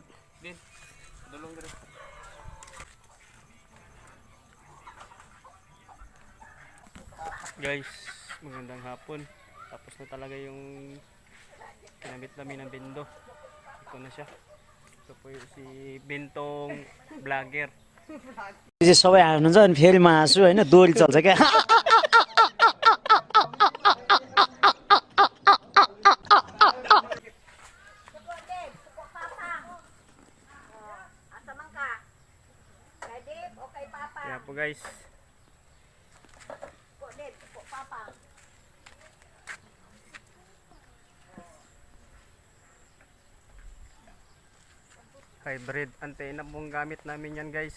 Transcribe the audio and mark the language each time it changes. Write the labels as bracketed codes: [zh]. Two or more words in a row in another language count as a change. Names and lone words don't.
[tl] Din. Dulong dito. Guys, magandang hapon. Tapos na talaga yung kinamit namin ng Bindo. Ito na siya. Ito po yung si Bintong Vlogger. [ne] यो सबै हाल्नुहुन्छ अनि फेरि म हाँसु होइन दोहोरी चल्छ क्या [tl] Kaya po guys. [en] Hybrid antenna [tl] pong gamit namin yan guys.